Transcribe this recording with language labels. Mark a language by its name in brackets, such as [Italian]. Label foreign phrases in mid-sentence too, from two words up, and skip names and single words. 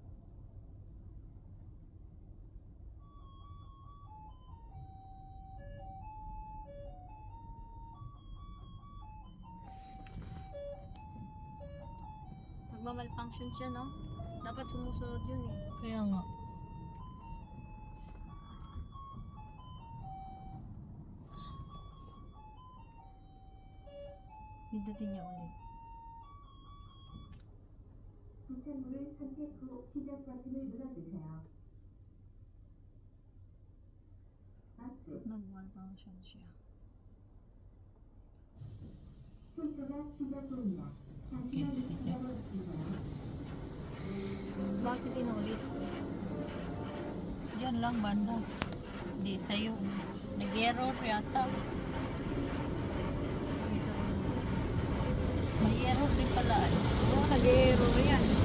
[Filipino] Nagmamalfunction siya, no? Dapat sumusunod yun eh. Kaya nga. Pindutin niya ulit. [Korean] 부착물을 선택 후 시작 버튼을 눌러주세요. 박스, [Filipino] Nagmalfunction siya. [Korean] 순서가 시작됩니다. 잠시만 시작. 기다려주세요. [Filipino] Bakit inulit? Diyan lang banda. Hindi sa'yo. Nag-error yata. May error din pala. Oo, nag-error yan.